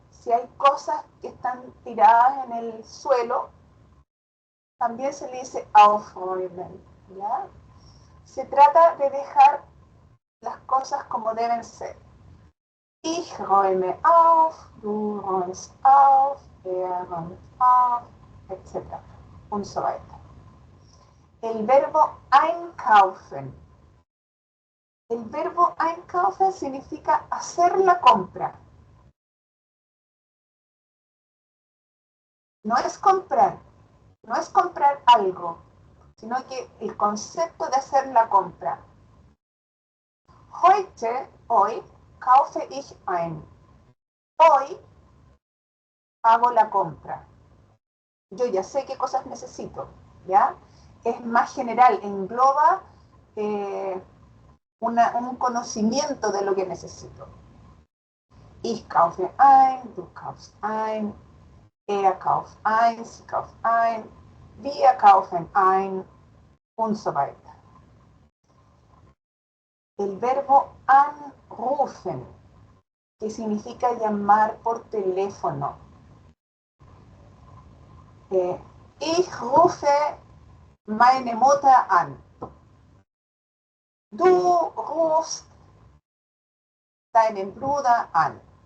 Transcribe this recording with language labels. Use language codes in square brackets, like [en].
[es] Si hay cosas que están tiradas en el suelo, también se le dice aufräumen. ¿Ya? Se trata de dejar las cosas como deben ser. [de] Ich räume auf, du räumst auf, räumt auf, etc. Und so weiter. [es] El verbo einkaufen. El verbo einkaufen significa hacer la compra. No es comprar algo, sino que el concepto de hacer la compra. [de] Heute, [es] hoy, [de] kaufe ich ein. [es] Hoy hago la compra. Yo ya sé qué cosas necesito, ¿ya? Es más general, engloba un conocimiento de lo que necesito. [de] Ich kaufe ein, du kaufst ein, kauft ein, sie kauft ein, wir kaufen ein und so weiter. [es] El verbo anrufen, que significa llamar por teléfono. [de] Ich rufe meine Mutter an. Du rufst deinen Bruder an.